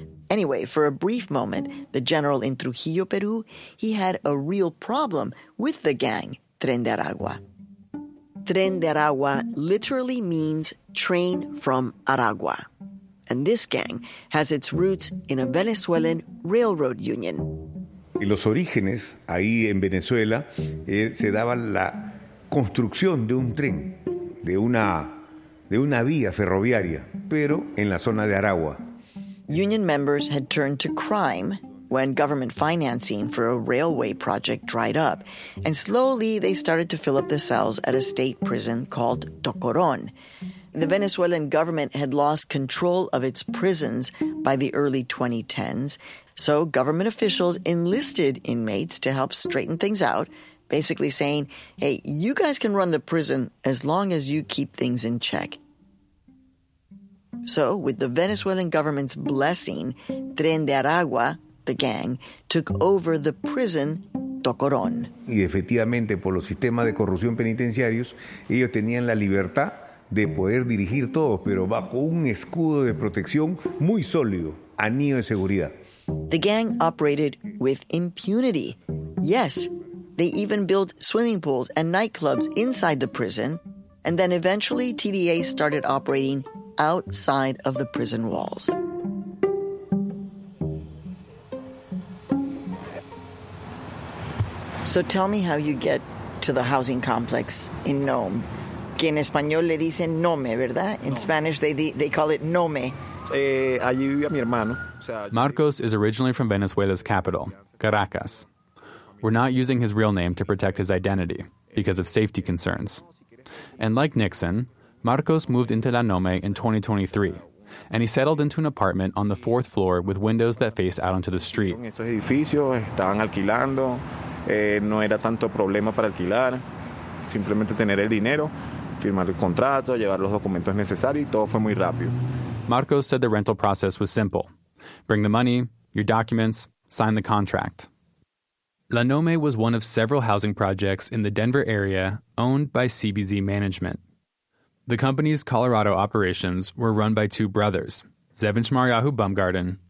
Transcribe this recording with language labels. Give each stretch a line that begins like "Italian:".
English: Anyway, for a brief moment, the general in Trujillo, Peru, he had a real problem with the gang, Tren de Aragua. Tren de Aragua literally means train from Aragua. And this gang has its roots in a Venezuelan railroad union.
Spanish: Y los orígenes, ahí en Venezuela, se daba la construcción de un tren, de una vía ferroviaria, pero en la zona de Aragua.
English: Union members had turned to crime when government financing for a railway project dried up, and slowly they started to fill up the cells at a state prison called Tocoron. The Venezuelan government had lost control of its prisons by the early 2010s, so government officials enlisted inmates to help straighten things out, basically saying, hey, you guys can run the prison as long as you keep things in check. So, with the Venezuelan government's blessing, Tren de Aragua, the gang, took over the prison, Tocoron. Y efectivamente, por los sistemas de corrupción penitenciarios, ellos tenían la libertad de poder dirigir todo, pero bajo un escudo de protección muy sólido, anillo de seguridad. The gang operated with impunity. Yes, they even built swimming pools and nightclubs inside the prison, and then eventually TDA started operating outside of the prison walls. So tell me how you get to the housing complex in Nome.
Spanish: Que en español le dicen Nome, ¿verdad?
English: In Spanish, they call it Nome.
Spanish: Allí vive mi hermano.
English: Marcos is originally from Venezuela's capital, Caracas. We're not using his real name to protect his identity because of safety concerns. And like Nixon, Marcos moved into La Nome in 2023, and he settled into an apartment on the fourth floor with windows that face out onto the street.
Spanish: Esos edificios estaban alquilando, no era tanto problema para alquilar, simplemente tener el dinero, firmar el contrato, llevar los documentos necesarios, y todo fue muy rápido.
English: Marcos said the rental process was simple. Bring the money, your documents, sign the contract. La Nome was one of several housing projects in the Denver area owned by CBZ Management. The company's Colorado operations were run by two brothers, Zevin Shmaryahu Bumgarten